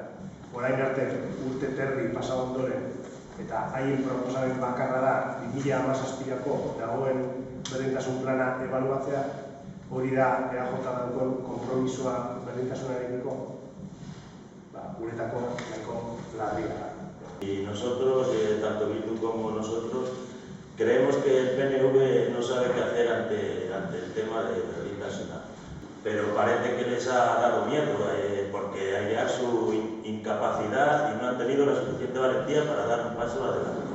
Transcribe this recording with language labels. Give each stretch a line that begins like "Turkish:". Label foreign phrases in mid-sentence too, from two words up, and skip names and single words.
Basque: Orain arte urte terdi pasa ondoren eta haien proposamen bakarra da 2017ko dagoen berdintasun plana ebaluatzea, hori da EAJ dagoen konpromisoa berdintasunarekiko, guretako nahiko larria da.
Spanish: Y nosotros, tanto Bildu como nosotros, creemos que el PNV no sabe qué hacer ante el tema de Berdintasuna. Pero parece que les ha dado miedo, porque hay ya su incapacidad y no han tenido la suficiente valentía para dar un paso adelante.